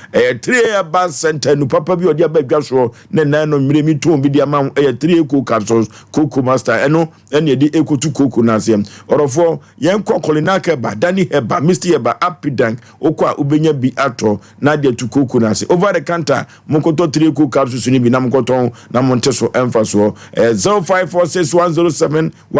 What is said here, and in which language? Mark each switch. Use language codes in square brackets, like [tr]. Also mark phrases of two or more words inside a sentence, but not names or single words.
[ak] Ɛyɛ three A Bar Center, nu papa bi ɔde aba adwa soɔ, na ɛnan no mmerɛ mi tɔn bi de ama wo. Ɛyɛ three A Coco capsules, Coco Master, ɛno, ɛne yɛde ɛkɔtu koko no aseɛ. Ɔdɔfo, yɛnkɔ Kolina Heba, Dani Heba, Misty Heba, Happy Dank, wokɔ a wobɛnya bi atɔ, na de atu koko no ase. [en] Over the counter, [ak] monkɔtɔ three A Coco capsules no bi, na monkɔtɔn, na monte so ɛmfa soɔ. [en] Ɛyɛ zero five four six one zero seven